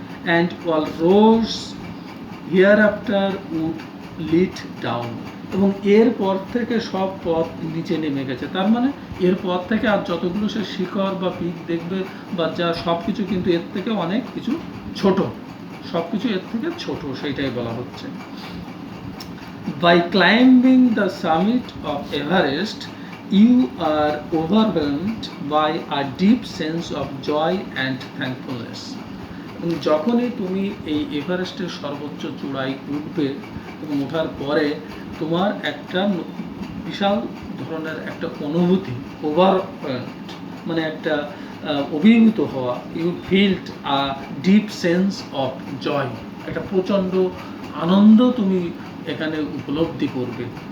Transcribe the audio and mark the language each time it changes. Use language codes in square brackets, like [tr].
[en] and all rose here after would lead down, [bn] এবং এর পর থেকে সব পথ নিচে নেমে গেছে, তার মানে এর পর থেকে আর যতগুলো সে শিখর বা পিক দেখবে বা যা সব কিছু কিন্তু এর থেকে অনেক কিছু ছোট, সব কিছু এর থেকে ছোট, সেইটাই বলা হচ্ছে। [en] By climbing the summit of Everest, you are overwhelmed by a deep sense of joy and thankfulness. [bn] যখনই তুমি এই এভারেস্টের সর্বোচ্চ চূড়ায় উঠবে এবং ওঠার পরে তোমার একটা বিশাল ধরনের একটা অনুভূতি, ওভারওয়েলড মানে একটা অভিভূত হওয়া, [en] you feel a deep sense of joy, [bn] একটা প্রচণ্ড আনন্দ তুমি এখানে উপলব্ধি করবে।